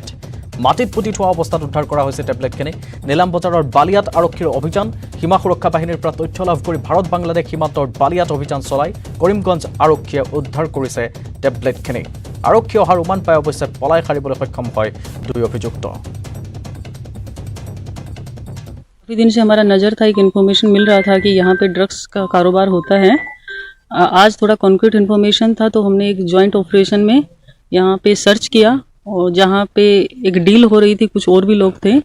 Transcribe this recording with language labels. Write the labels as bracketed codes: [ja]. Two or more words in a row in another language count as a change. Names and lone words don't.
[as] মাটিত পুতি থোৱা অৱস্থাত উদ্ধাৰ কৰা হৈছে টেবলেটখিনি। নিলাম বজাৰৰ বালিয়াত আৰক্ষীৰ অভিযান। সীমা সুৰক্ষা বাহিনীৰ পৰা তথ্য লাভ কৰি ভাৰত বাংলাদেশ সীমান্তৰ বালিয়াত অভিযান চলাই কৰিমগঞ্জ আৰক্ষীয়ে উদ্ধাৰ কৰিছে টেবলেটখিনি। আৰক্ষী অহাৰ উমান পাই অৱশ্যে পলাই সাৰিবলৈ সক্ষম হয় 2 অভিযুক্ত। [hi] काफ़ी दिन से हमारा नज़र था, एक इन्फॉर्मेशन मिल रहा था कि यहाँ पे ड्रग्स का कारोबार होता है। आज थोड़ा [en] concrete information [hi] था तो हमने एक [en] joint operation [hi] में यहाँ पे सर्च किया और जहाँ पे एक डील हो रही थी, कुछ और भी लोग थे।